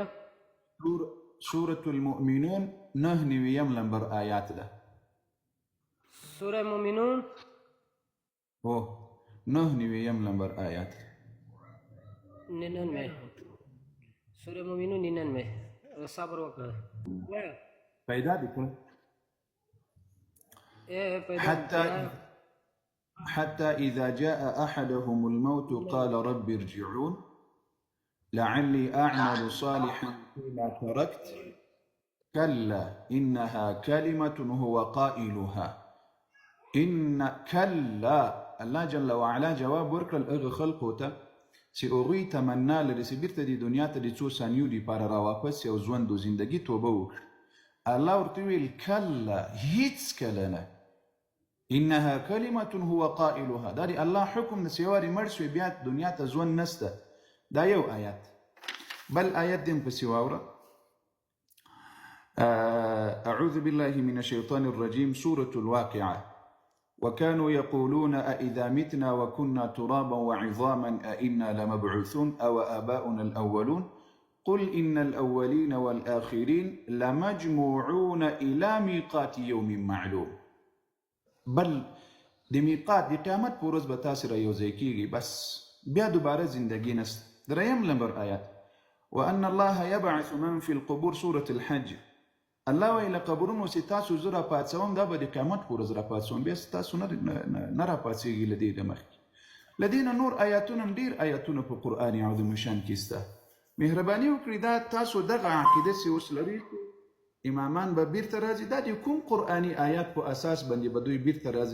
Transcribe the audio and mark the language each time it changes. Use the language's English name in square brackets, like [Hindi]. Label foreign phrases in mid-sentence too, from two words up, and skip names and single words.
[Pashto] سورة المؤمنون 9 نمبر آیات ده. سوره مومنون 9 نمبر آیات 99. سوره مومنون 99. صبر وکړه وایه. پیدا دې کړل [Arabic] حتى إذا جاء أحدهم الموت قال رب ارجعون لعلي أعمل صالحا فيما تركت كلا إنها كلمة هو قائلها. إن كلا الله جل وعلا [Pashto] جواب ورکړل هغه خلقو ته چې هغوی تمنا لري چې بیرته د دنیا ته د څو ثانیو دپاره راواپس یو ژوند و زندګي توبه وکړي. الله ورته ویل کلا هیڅکله نه، [Arabic] انها کلمة هو قائلها. [Pashto] دا د الله حکم د چې یوارې مړ شوی بیا دنیا ته ژوند نسته. دا یو آیات. بل آیات دې پسې واوره. [Arabic] أعوذ بالله من الشيطان الرجيم سورة الواقعة وكانوا يقولون أإذا متنا وكنا ترابا وعظاما أإنا لمبعوثون أو آباؤنا الأولون قل إن الأولين والآخرين لمجموعون إلى ميقات يوم معلوم. [Pashto] بل د میقات د قیامت په ورځ به تاسې رایوځای کیږي، بس بیا دوباره زندګي نسته. 3 نمبر آیات [Arabic] وأن الله يبعث من في القبور سورة الحج. [Pashto] الله وایي له قبرونو چې تاسو زه راپاڅوم دا به د قیامت په ورځ راپاڅوم، بیا تاسو نه راپاڅېږي له دې د مخکې. له دې نه نور آیاتونه هم ډېر آیاتونه په قرآن عظیم شان کې شته. مهرباني وکړئ دا تاسو دغه عقیده چې اوس لرئ امامان به بیرته راځي، دا د کوم قرآني آیات په اساس باندې به دوی بیرته راځي؟